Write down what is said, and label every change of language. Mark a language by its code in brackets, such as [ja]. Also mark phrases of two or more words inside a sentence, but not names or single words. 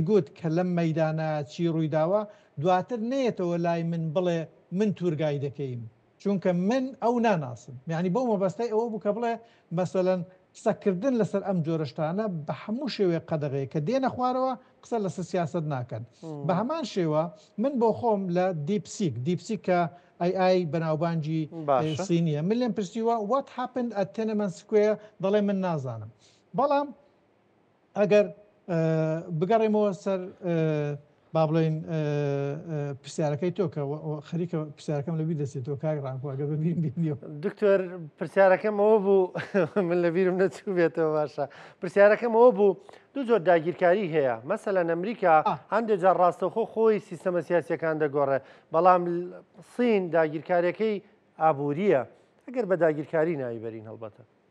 [ckb] گوت کە لەم مەیدانە چی ڕوویداوە دواتر نێتەوە لای من بڵێ من تورگای دەکەیم چونکە من ئەو ناناسم یعنی بۆ مەبەستەی ئەوە بوو کە بڵێ مەسەلەن قسەکردن لەسەر ئەم جۆرەشتانە بە هەموو شێوەیە قەدەغەیە کە دێنە خوارەوە قسە لەسەر سیاست ناکەن بە هەمان شێوە من بۆ خۆم لە دیپسیک کە ئای بەناوبانجی سینیە من لێم پرسیوە [en] what happened at Tiananmen Square [ckb] دەڵێ من نازانم بەڵام ئەگەر بگەڕێمەوە سەر با بڵێن پرسیارەکەی تۆ کە خەریکە پرسیارەکەم لەبی دەستێتەوە کاک ڕانکۆگە ببینیەوە دکتۆر پرسیارەکەم ئەوە بوو من لەبیرم نەچوو بێتەوە باشە پرسیارەکەم ئەوە بوو دوو جۆر داگیرکاری هەیە مەسەلەن ئەمریکا هەندێک جار ڕاستەوخۆ خۆی سیستەمە سیاسیەکان دەگۆڕێ بەڵام سین داگیرکاریەکەی ئابوووریە ئەگەر بە داگیرکاری ناوی بەرین هەڵبەتە